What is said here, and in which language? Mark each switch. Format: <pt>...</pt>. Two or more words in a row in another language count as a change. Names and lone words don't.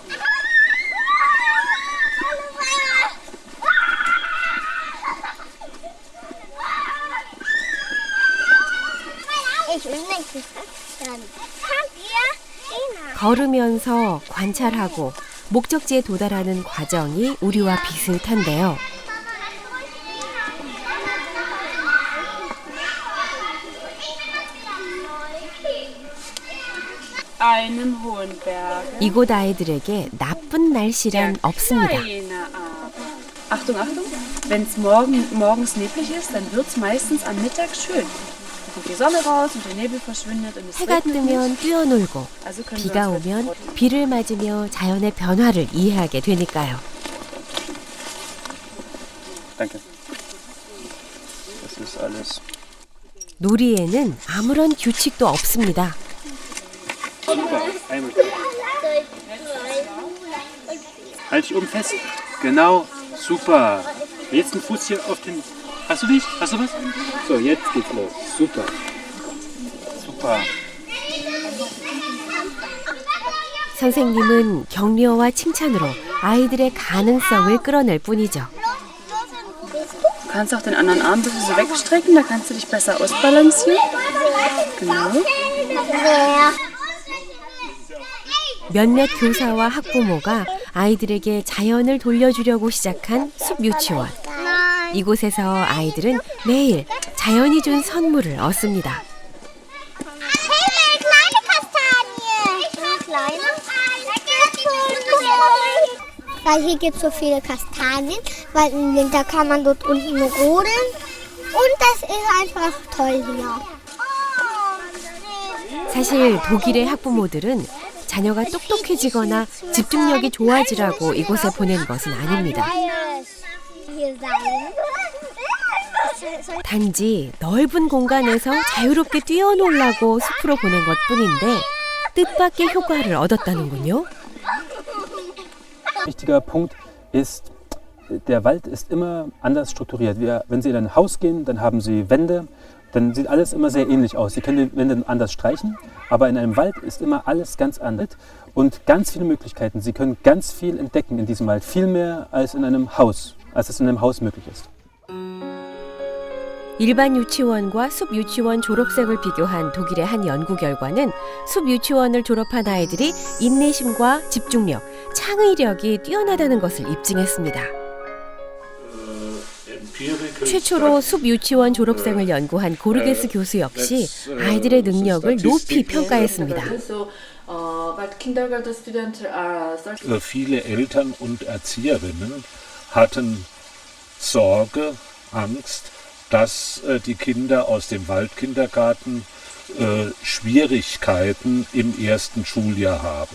<ko>걸으면서 관찰하고 목적지에 도달하는 과정이 우리와 비슷한데요. 이곳 아이들에게 나쁜 날씨란 없습니다.</ko> <de>Achtung, Achtung. Wenn es morgens neblig ist, dann wird es meistens am Mittag schön. Kommt die Sonne raus und der Nebel verschwindet und es</de> <ko>해가</ko> <de>regnet</de> <ko>뜨면</ko> <de>nicht.</de> <ko>뛰어놀고</ko> <de>Also können</de> <ko>비가</ko> <de>wir uns</de> <ko>오면</ko> <de>wirklich</de> <ko>비를 맞으며 자연의 변화를 이해하게 되니까요.</ko> <de>Danke. Das ist alles.</de> <ko>놀이에는 아무런 규칙도 없습니다.</ko> <de>Einmal. Halt dich oben fest. Genau. Super. Jetzt ein Fuß hier auf den. Hast du dich? Hast du was? So, jetzt geht's los. Super. Super.</de> <ko>선생님은 격려와 칭찬으로 아이들의 가능성을 끌어낼 뿐이죠.</ko> <de>Du kannst auch den anderen Arm ein bisschen so wegstrecken, da kannst du dich besser ausbalancieren. Genau.</de> <ko>몇몇 교사와 학부모가 아이들에게 자연을 돌려주려고 시작한 숲유치원. 이곳에서 아이들은 매일 자연이 준 선물을 얻습니다.</ko> <de>Weil hier gibt es so viele Kastanien, weil im Winter kann man dort unten rodeln und das ist einfach toll hier.</de> <ko>사실 독일의 학부모들은 자녀가 똑똑해지거나 집중력이 좋아지라고 이곳에 보낸 것은 아닙니다. 단지 넓은 공간에서 자유롭게 뛰어놀라고 숲으로 보낸 것뿐인데 뜻밖의 효과를 얻었다는군요.</ko> <de>Wichtiger Punkt ist, der Wald ist immer anders strukturiert. Wenn Sie in ein Haus gehen, dann haben Sie Wände, dann sieht alles immer sehr ähnlich aus. Sie können die Wände anders streichen, aber in einem Wald ist immer alles ganz anders und ganz viele Möglichkeiten. Sie können ganz viel entdecken in diesem Wald, viel mehr als in einem Haus, als es in einem Haus möglich ist.</de> <ko>일반 유치원과 숲 유치원 졸업생을 비교한 독일의 한 연구 결과는 숲 유치원을 졸업한 아이들이 인내심과 집중력, 창의력이 뛰어나다는 것을 입증했습니다. 최초로 숲 유치원 졸업생을 연구한 고르게스 교수 역시 아이들의 능력을 높이 평가했습니다.</ko> <de>Viele Eltern und Erzieherinnen hatten Sorge, Angst, dass die Kinder aus dem Waldkindergarten Schwierigkeiten im ersten Schuljahr haben.</de>